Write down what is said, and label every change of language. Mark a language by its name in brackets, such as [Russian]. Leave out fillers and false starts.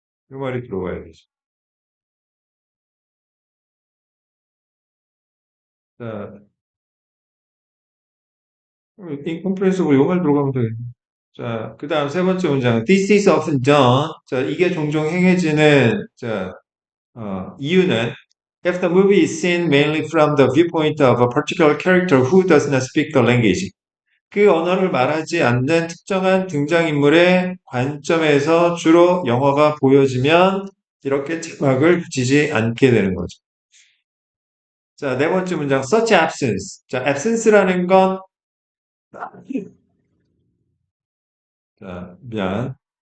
[Korean] 이 말이 들어가야 되죠. 자, incomprehensible 이 말 들어가면 되겠네. 자, 그 다음 세 번째 문장. [English] This is often done. [Korean] 자, 이게 종종 행해지는, 자, 이유는 [English] if the movie is seen mainly from the viewpoint of a particular character who does not speak the language. [Korean] 그 언어를 말하지 않는 특정한 등장인물의 관점에서 주로 영화가 보여지면 이렇게 자막을 붙이지 않게 되는 거죠. 자, 네 번째 문장. [English] such absence. [Korean] 자, absence라는 건, 자, 미안.